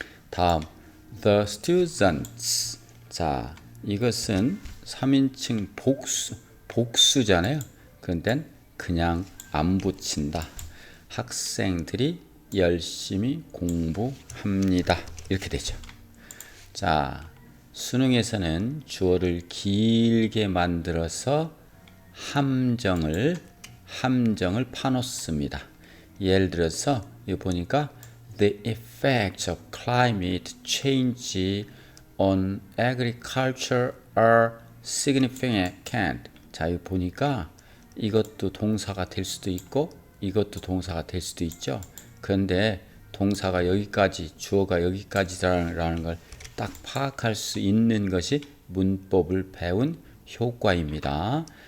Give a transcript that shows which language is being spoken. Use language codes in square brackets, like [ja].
[en] 다음 the students. [ko] 자, 이것은 3인칭 복수잖아요. 그런데 그냥 안 붙인다. 학생들이 열심히 공부합니다. 이렇게 되죠. 자, 수능에서는 주어를 길게 만들어서 함정을 파놓습니다. 예를 들어서 이거 보니까 [en] the effects of climate change on agriculture are significant. [ko] 자, 이거 보니까 이것도 동사가 될 수도 있고 이것도 동사가 될 수도 있죠. 그런데 동사가 여기까지, 주어가 여기까지라는 걸 딱 파악할 수 있는 것이 문법을 배운 효과입니다.